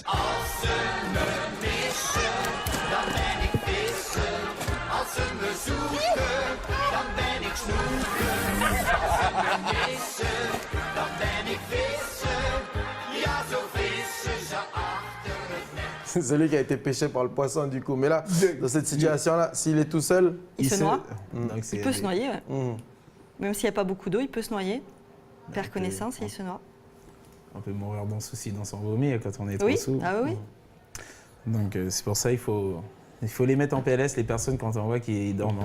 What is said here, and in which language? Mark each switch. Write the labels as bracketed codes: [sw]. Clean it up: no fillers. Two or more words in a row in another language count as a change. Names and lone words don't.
[nl] Als ze me missen, dan ben ik vissen. Als ze me zoeken, dan ben ik snoeken. Als ze me missen, dan ben ik vissen. Ja, zo vissen ze achter het net. [fr] C'est celui qui a été pêché par le poisson, du coup. Mais là, dans cette situation-là, s'il est tout seul... Il se noie. Il peut se noyer, ouais. Même s'il n'y a pas beaucoup d'eau, il peut se noyer. Perd connaissance et il se noie. On peut mourir dans son vomi quand on est trop sous. Ah oui. Donc c'est pour ça il faut Il faut les mettre en PLS, les personnes, quand on voit qu'ils dorment.